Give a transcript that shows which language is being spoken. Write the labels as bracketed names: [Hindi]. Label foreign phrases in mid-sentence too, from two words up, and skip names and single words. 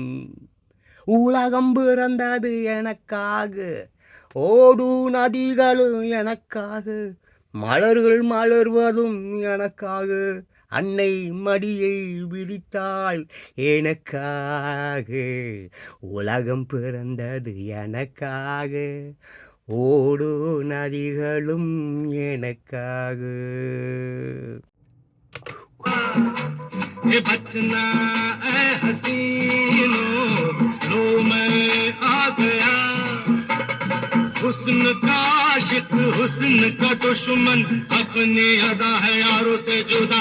[Tamil] உலகம் பிறந்தது எனக்காக, ஓடு நதிகளும் எனக்காக, மலர்கள் மலர்வதும் எனக்காக, அன்னை மடியை விரித்தாள் எனக்காக. உலகம் பிறந்தது எனக்காக, ஓடு நதிகளும் எனக்காக. [Hindi] बचना ऐ हसीनो लो मैं आ गया, हुस्न का आशिक हुस्न का दुश्मन, अपनी अदा है यारों से जुदा।